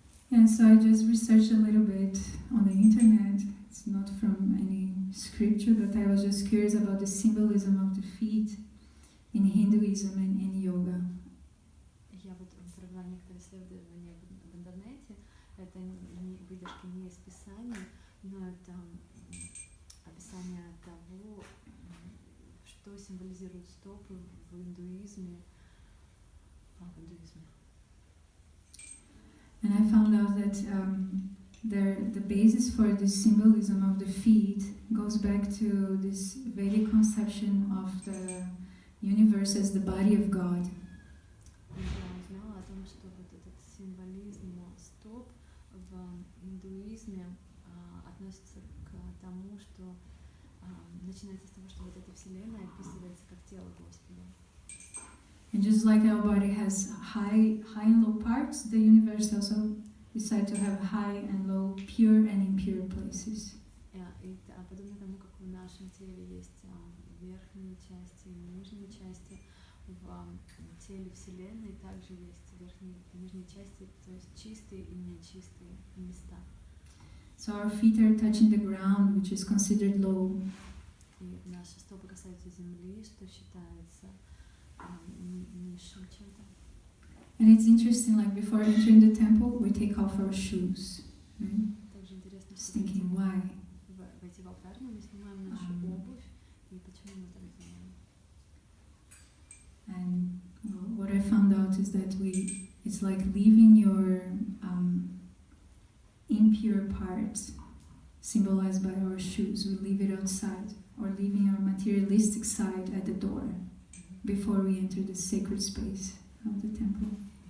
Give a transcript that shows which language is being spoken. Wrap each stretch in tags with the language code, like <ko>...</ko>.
<en>And so I just researched a little bit on the internet. It's not from any scripture, but I was just curious about the symbolism of the feet. in Hinduism and in yoga.</en> <ru>Я вот провела некоторые исследования в интернете. Это выдержки не из Писания, но это описание того, что символизируют стопы в индуизме.</ru> <en>And I found out that the basis for this symbolism of the feet goes back to this Vedic conception of the universe as the body of God.</en> <ru>Я узнала о том, что вот этот символизм стоп в индуизме относится к тому, что начинается с того, что вот эта вселенная описывается как тело Господа.</ru> <en>And just like our body has high and low parts, the universe also decided to have high and low, pure and impure places.</en> <ru>И подобно тому, как в нашем теле есть верхние части и нижние части, в теле Вселенной также есть верхние и нижние части, то есть чистые и нечистые места.</ru> <en>So our feet are touching the ground, which is considered low.</en> <ru>И наши стопы касаются земли, что считается низшим чем-то.</ru> <en>And it's interesting, like before entering the temple, we take off our shoes. Right?</en> <ru>Также интересно,</ru> <en>Just</en> <ru>что</ru> <en>thinking, why?</en> <ru>войти в алтарную мы снимаем нашу обувь, и почему мы так делаем.</ru> <en>And what I found out is that it's like leaving your impure parts, symbolized by our shoes. We leave it outside, or leaving our materialistic side at the door before we enter the sacred space of the temple.</en>